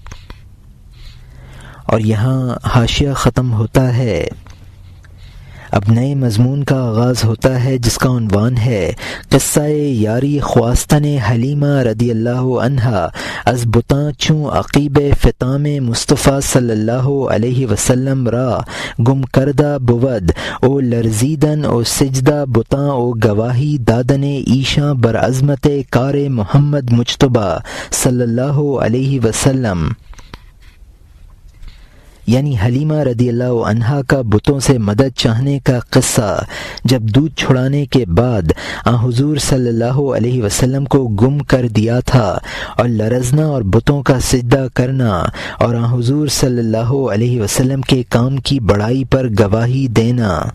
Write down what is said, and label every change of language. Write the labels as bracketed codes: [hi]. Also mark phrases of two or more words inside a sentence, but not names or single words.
[ur] اور یہاں حاشیہ ختم ہوتا ہے۔ اب نئے مضمون کا آغاز ہوتا ہے جس کا عنوان ہے [fa] قصہ یاری خواستن حلیمہ [ar] رضی اللہ عنہا [fa] از بتاں چوں عقیب فطام مصطفیٰ [ar] صلی اللہ علیہ وسلم [fa] را گم کردہ بود او لرزیدن او سجدہ بتاں او گواہی دادن ایشاں بر عظمت کار محمد مجتبیٰ [ar] صلی اللہ علیہ وسلم، [ur] یعنی حلیمہ [ar] رضی اللہ عنہا [ur] کا بتوں سے مدد چاہنے کا قصہ۔ جب دودھ چھڑانے کے بعد حضور [ar] صلی اللہ علیہ وسلم [ur] کو گم کر دیا تھا اور لرزنا اور بتوں کا سجدہ کرنا اور حضور [ar] صلی اللہ علیہ وسلم [ur] کے کام کی بڑائی پر گواہی دینا۔